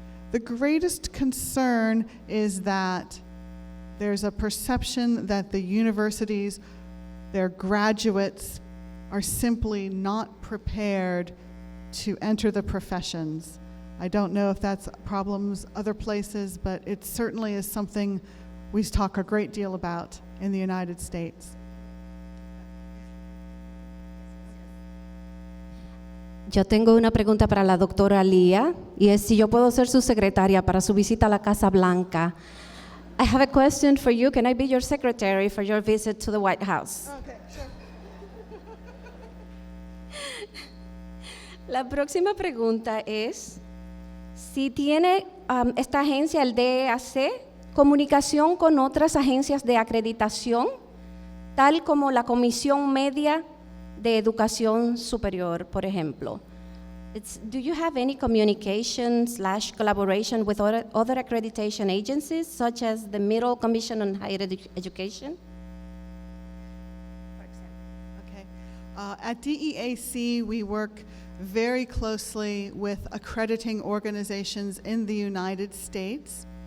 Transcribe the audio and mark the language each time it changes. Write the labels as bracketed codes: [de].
[en] The greatest concern is that there's a perception that the universities, their graduates, are simply not prepared to enter the professions. I don't know if that's problems other places, but it certainly is something we talk a great deal about in the United States. [es] Yo tengo una pregunta para la doctora LEAH, y es si yo puedo ser su secretaria para su visita a la Casa Blanca. [en] I have a question for you. Can I be your secretary for your visit to the White House? Okay, sure. [es] La próxima pregunta es si tiene esta agencia, el DEAC, comunicación con otras agencias de acreditación, tal como la Comisión Media de Educación Superior, por ejemplo. [en] Do you have any communication/collaboration with other accreditation agencies, such as the Middle Commission on Higher Education? Okay. At DEAC, we work very closely with accrediting organizations in the United States.